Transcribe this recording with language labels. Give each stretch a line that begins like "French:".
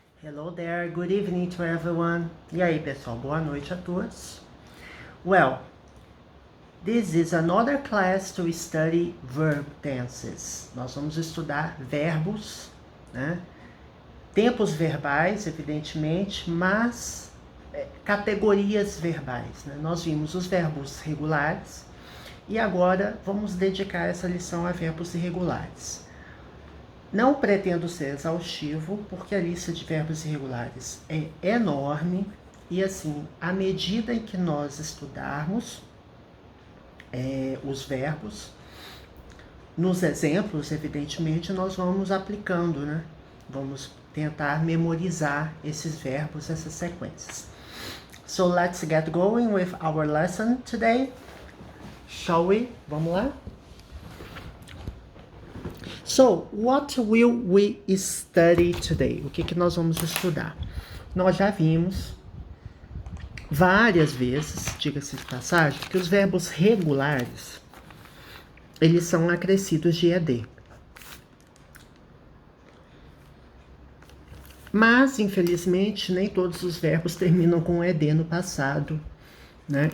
English: Hello there, good evening to everyone.
Portuguese: E aí, pessoal, boa noite a todos.
English: Well, this is another class to study verb tenses.
Portuguese: Nós vamos estudar verbos, né? Tempos verbais, evidentemente, mas categorias verbais, né? Nós vimos os verbos regulares e agora vamos dedicar essa lição a verbos irregulares. Não pretendo ser exaustivo, porque a lista de verbos irregulares é enorme e, assim, à medida em que nós estudarmos os verbos, nos exemplos, evidentemente, nós vamos aplicando, né? Vamos tentar memorizar esses verbos, essas sequências.
English: So, let's get going with our lesson today. Shall we?
Portuguese: Vamos lá?
English: So, what will we study today?
Portuguese: O que nós vamos estudar? Nós já vimos várias vezes, diga-se de passagem, que os verbos regulares, eles são acrescidos de ED. Mas, infelizmente, nem todos os verbos terminam com ED no passado, né?